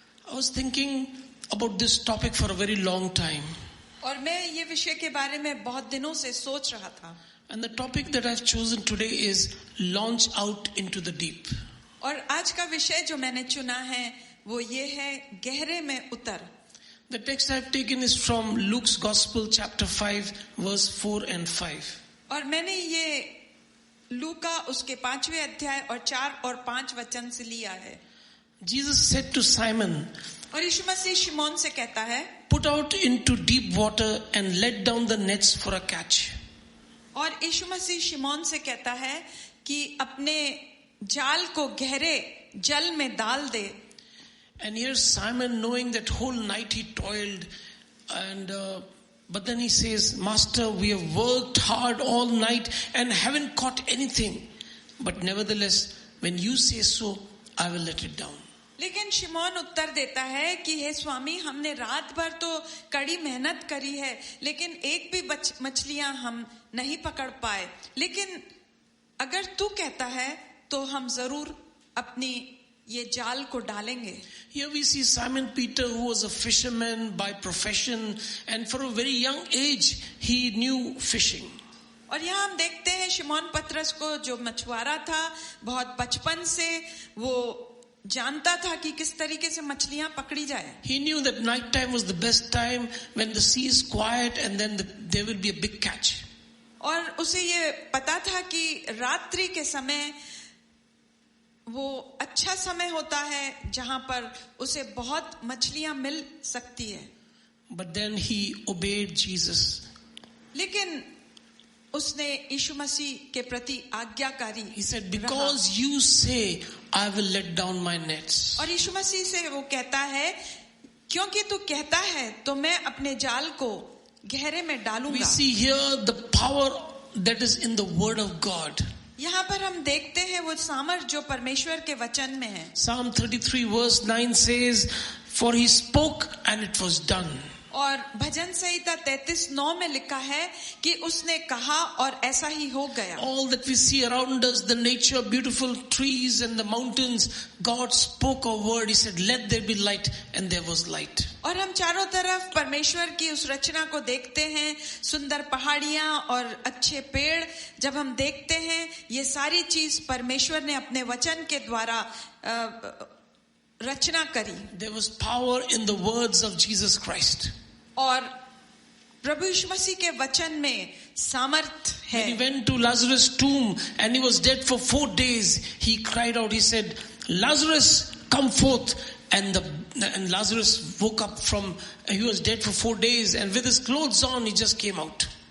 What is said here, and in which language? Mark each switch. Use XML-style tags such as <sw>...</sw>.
<en>I was thinking about this topic for a very long time.</en> <hi>और मैं ये विषय के बारे में बहुत दिनों से सोच रहा था.</hi> <en>And the topic that I've chosen today is launch out into the deep.</en> <hi>और आज का विषय जो मैंने चुना है वो ये है गहरे में उतर.</hi> <en>The text I've taken is from Luke's Gospel chapter 5 verse 4 and 5.</en> <hi>और मैंने ये लूका उसके 5वें अध्याय और 4 और 5 वचन से लिया है.</hi> <en>Jesus said to Simon,</en> <hi>और यीशु मसीह शिमोन से कहता है,</hi> <en>put out into deep water and let down the nets for a catch.</en> <hi>और यीशु मसीह शिमोन से कहता है कि अपने जाल को गहरे जल में डाल दे.</hi> <en>And here's Simon, knowing that whole night he toiled, and but then he says, Master, we have worked hard all night and haven't caught anything. But nevertheless, when you say so, I will let it down.</en> <hi>लेकिन शिमोन उत्तर देता है कि हे स्वामी, हमने रात भर तो कड़ी मेहनत करी है, लेकिन एक भी मछलियां हम नहीं पकड़ पाए. लेकिन अगर तू कहता है तो हम जरूर अपनी ये जाल को डालेंगे.</hi> <en>Here we see Simon Peter, who was a fisherman by profession, and for a very young age he knew fishing.</en> <hi>और यहाँ हम देखते हैं शिमोन पतरस को, जो मछुआरा था, बहुत बचपन से वो जानता था कि किस तरीके से मछलियां पकड़ी जाए.</hi> <en>He knew that night time was the best time, when the sea is quiet and then there will be a big catch.</en> <hi>और उसे ये पता था कि रात्रि के समय वो अच्छा समय होता है जहां पर उसे बहुत मछलियां मिल सकती है.</hi> <en>But then he obeyed Jesus.</en> <hi>लेकिन उसने यीशु मसीह के प्रति आज्ञाकारी.</hi> <en>He said, because you say, I will let down my nets.</en> <hi>और यीशु मसीह से वो कहता है, क्योंकि तू कहता है तो मैं अपने जाल को गहरे में डालूंगा.</hi> <en>We see here the power that is in the word of God.</en> <hi>यहाँ पर हम देखते हैं वो सामर्थ जो परमेश्वर के वचन में है.</hi> <en>Psalm 33 verse 9 says, for he spoke and it was done.</en> <hi>और भजन संहिता 33:9 में लिखा है कि उसने कहा और ऐसा ही हो गया.</hi> <en>All that we see around us, the nature, beautiful trees and the mountains, God spoke a word. He said, let there be light, and there was light.</en> <hi>और हम चारों तरफ परमेश्वर की उस रचना को देखते हैं, सुंदर पहाड़ियां और अच्छे पेड़. जब हम देखते हैं ये सारी चीज परमेश्वर ने अपने वचन के द्वारा रचना करी.</hi> <en>There was power in the words of Jesus Christ.</en> <hi>और प्रभु यीशु मसीह के वचन में सामर्थ है.</hi> <en>When he went to Lazarus' tomb and he was dead for 4 days, he cried out, he said, Lazarus, come forth. And Lazarus woke up from, he was dead for 4 days, and with his clothes on, he just came out.</en>